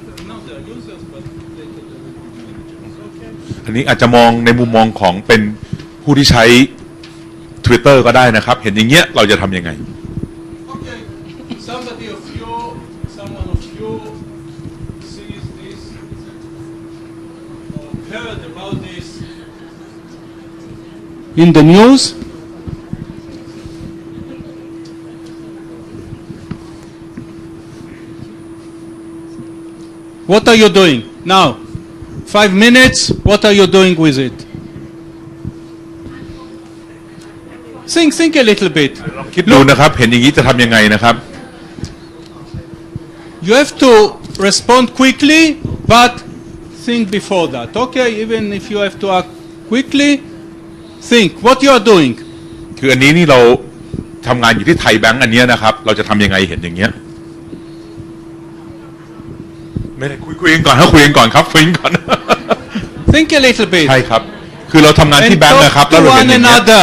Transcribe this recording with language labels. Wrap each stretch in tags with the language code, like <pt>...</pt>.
<en>Not the users, but the managers. Okay.</en> <th>อันนี้อาจจะมองในมุมมองของเป็นผู้ที่ใช้ Twitter ก็ได้นะครับเห็นอย่างเงี้ยเราจะทำยังไง</th> <en>Okay. Someone of you sees this or heard about this in the news. What are you doing now? 5 minutes. What are you doing with it? Think a little bit.</en> <th>คิดดูนะครับเห็นอย่างนี้จะทำยังไงนะครับ</th> <en>You have to respond quickly, but think before that. Okay, even if you have to act quickly, think what you are doing.</en> <th>คืออันนี้นี่เราทำงานอยู่ที่ไทยแบงก์อันนี้นะครับเราจะทำยังไงเห็นอย่างเงี้ยไม่ได้คุยกันก่อนคุยกันก่อนครับคุยกันก่อน</th> <en>Think a little bit.</en> <th>ใช่ครับคือเราทำงานที่แบงก์นะครับแล้วเราเห็นอย่างเงี้ย</th>